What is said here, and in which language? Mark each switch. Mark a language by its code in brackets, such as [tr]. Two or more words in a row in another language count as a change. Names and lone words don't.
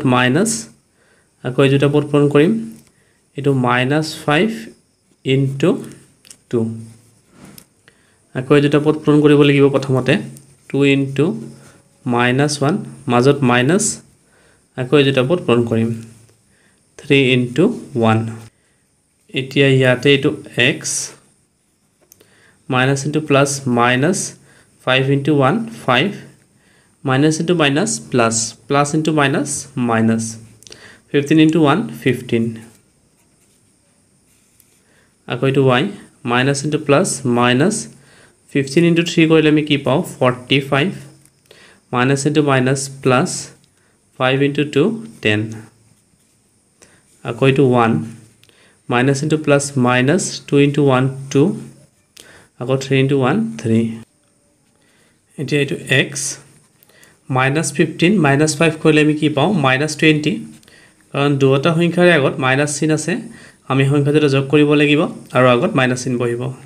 [as] মাইনাস আকৌ এই দুটা পদ পূৰণ কৰিম এটো -5 * 2 আকৌ এই দুটা পদ পূৰণ কৰিব লাগিব প্ৰথমতে 2 * -1 মাজত মাইনাস আকৌ এই দুটা পদ পূৰণ কৰিম 3 * 1 এতিয়া ইয়াতে এটো [en] x minus into plus minus 5 into 1 5 minus into minus plus plus into minus minus 15 into 1 15 [as] আকৌ এটো [en] y minus into plus minus 15 into 3 [as] কৰিলে আমি কি পাও [en] 45 minus into minus plus 5 into [as] 2 10 আকৌ এটো 1 [en] minus into plus minus 2 into [as] 1 2 আকৌ 3 into 1 3 এতিয়া এটো x -15 -5 কৰিলে আমি কি পাও -20 কাৰণ দুটা সংখ্যাৰ আগত মাইনাস চিন আছে আমি সংখ্যাটো যোগ কৰিব লাগিব আৰু আগত মাইনাস চিন বহিব